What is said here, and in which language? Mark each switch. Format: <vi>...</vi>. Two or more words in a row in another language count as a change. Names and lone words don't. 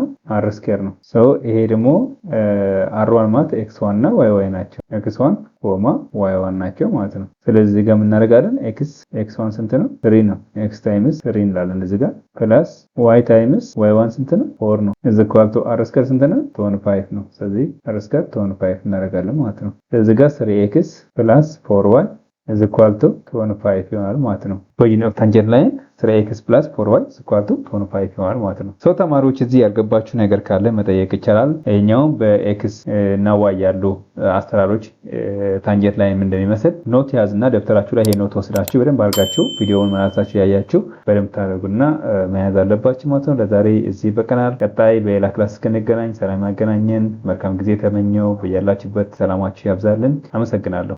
<en>R square</en> <am>ነው። ሶ ይሄ ደግሞ አር1 ማለት ኤክስ1 እና ዋይ ናቸው።</am> <en>x1 comma y1</en> <am>ናቸው ማለት ነው። ስለዚህ እዚህ ጋር ምን እናደርጋለን? ኤክስ1 ስንት ነው? 3 ነው።</am> <en>x times</en> <am>3 እንላለን እዚህ ጋር</am> <en>plus y times y1</en> <am>ስንት ነው? 4 ነው። እዚህ ኳልቱ</am> <en>R square</en> <am>ስንት ነው? 25 ነው። ስለዚህ</am> <en>R square</en> <am>25 እናደርጋለን ማለት ነው። እዚህ ጋር</am> <en>3x plus 4y is equal to 25</en> <am>ይሆናል ማለት ነው።</am> <en>origin of tangent line 3x + 4y is equal to 25</en> <am>ይሆናል ማለት ነው። ሶ ተማሪዎች እዚህ ያልገባችሁ ነገር ካለ መጠየቅ ይቻላል። ይሄኛው በኤክስ እና ዋይ ያሉ አስተራሮች</am> <en>tangent line</en> <am>ምን እንደሚመስል ኖት ያዝና ደብተራችሁ ላይ ይሄ ኖት ወስዳችሁ በደንብ አድርጋችሁ ቪዲዮውን መናሳችሁ ያያችሁ በደንብ ታደርጉና መያዝ አለባችሁ ማለት ነው። ለዛሬ እዚህ በቀናል። ቀጣይ በሌላ ክላስ እስክንገናኝ ሰላም ያገናኘን። መልካም ጊዜ ተመኘው። በያላችሁበት ሰላማችሁ ያብዛልን። አመሰግናለሁ።</am>